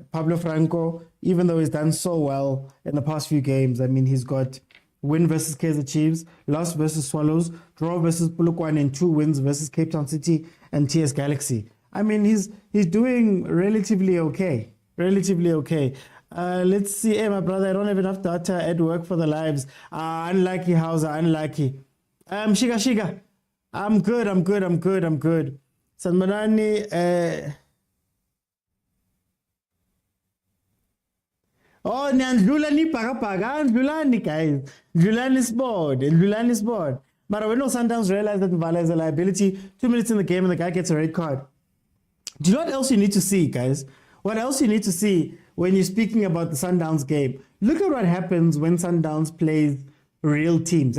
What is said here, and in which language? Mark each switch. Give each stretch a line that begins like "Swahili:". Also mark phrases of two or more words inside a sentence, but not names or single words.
English: Pablo Franco, even though he's done so well in the past few games, I mean, he's got win versus Kaizer Chiefs, loss versus Swallows, draw versus Polokwane, and 2 wins versus Cape Town City and TS Galaxy. I mean, he's doing relatively okay. Relatively okay. Let's see. Hey, my brother, I don't have enough data at work for the lives. Unlucky, Hauser, unlucky. Shiga. I'm good. Sanmanani, oh, Ndlula ni paga, Ndlula ni guys. Ndlula is bored. But when Sundowns realize that Mvala is a liability, 2 minutes in the game and the guy gets a red card. Do you know what else you need to see, guys? What else you need to see when you're speaking about the Sundowns game? Look at what happens when Sundowns plays real teams.